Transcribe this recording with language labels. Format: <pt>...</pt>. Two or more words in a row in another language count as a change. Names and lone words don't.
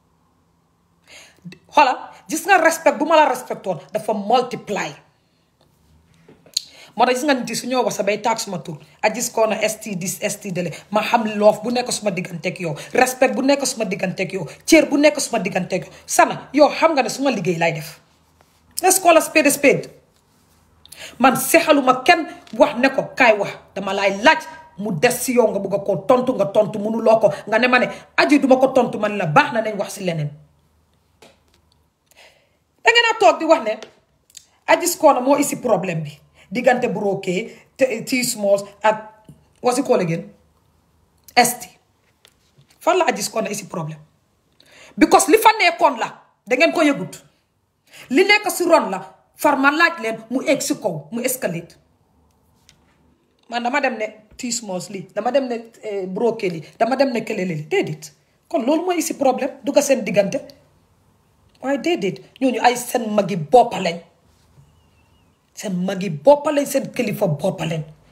<wo>xoolal gis nga respect bu ma la respectoon dafa multiply moo tax gis nga nit yi su ñoo wax sa bay taag suma tur Aji's Corner ST dis ST dele ma xam loof bu nekk suma digganteeg yow respect bu nekk suma digganteeg yow cër bu nekk suma digganteeg yow Sana yow xam nga ne suma liggéey lay def</wo> <en>let's call a spade a spade</en> <wo>man sexaluma kenn wax ne ko kaay wax dama laay laaj mu des si yow nga bëgg a koo tontu nga tontu mënuloo ko nga ne ma ne aji duma ko tontu man la baax na nañ wax si leneen. da ngeen a toog di wax ne Adji Corner moo isi problème bi diggante Brokey T Smalls ak</wo> <en>what's it called again</en> <wo>ST fan la Adji Corner isi problème because li fa nekkoon la da ngeen ko yëgut li nekk si ron la far ma laaj leen mu egg si kaw mu escalate man dama dem ne T Smalls lii dama dem ne Brokey lii dama dem ne kelele li déedéet kon loolu mooy isi problème du ko seen diggante waaye déedéet ñooñu ay seen magi boppa lañ seen magi boppa lañ seen kilifa boppa lañ</wo>